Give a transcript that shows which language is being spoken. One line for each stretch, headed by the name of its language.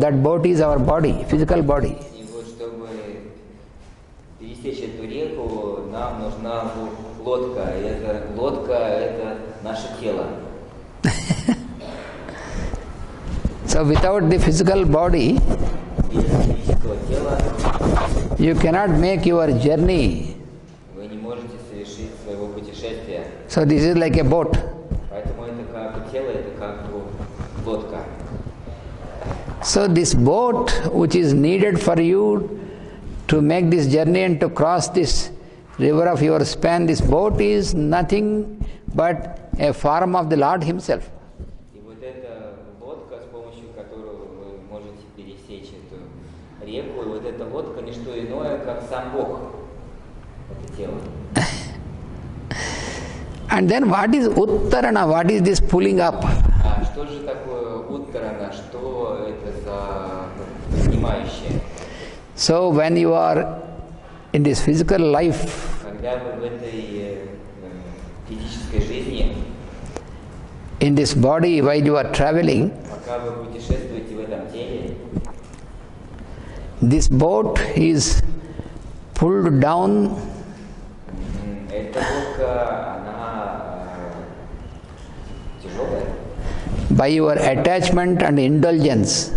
English: That boat is our body, physical body.
Russian: И вот чтобы пересечь эту реку, нам нужна лодка. И эта лодка – это наше тело.
English: So without the physical body,
Russian: Без физического тела
English: you cannot make your journey.
Russian: вы не можете совершить своего путешествия.
English: So this is like a boat.
Russian: Поэтому это как тело, это как лодка.
English: So this boat which is needed for you to make this journey and to cross this river of your span, this boat is nothing but a form of the Lord Himself.
Russian: И вот эта лодка, с помощью которой вы можете пересечь эту реку, и вот эта лодка не что иное, как сам Бог, это тело.
English: And then what is Uttarana? What is this pulling up?
Russian: А что же такое Uttara, что это за принимающее?
English: So when you are in this physical life,
Russian: Когда вы в этой физической жизни,
English: in this body while you are traveling,
Russian: пока вы путешествуете в этом теле,
English: this boat is pulled down
Russian: эта лодка, она тяжелая,
English: by your attachment and indulgence.